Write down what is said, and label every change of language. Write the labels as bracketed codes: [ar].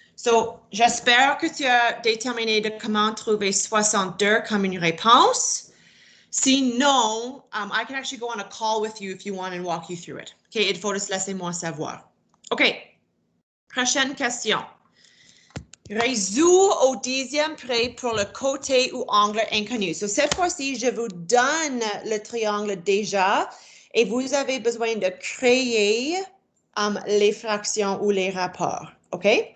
[fr] So, j'espère que tu as déterminé de comment trouver 62 comme une réponse. [en] Sinon, I can actually go on a call with you if you want and walk you through it. [fr] OK, il faut juste laisser-moi savoir. OK, prochaine question. Résous au 10e près pour le côté ou angle inconnu. So, cette fois-ci, je vous donne le triangle déjà et vous avez besoin de créer les fractions ou les rapports. OK?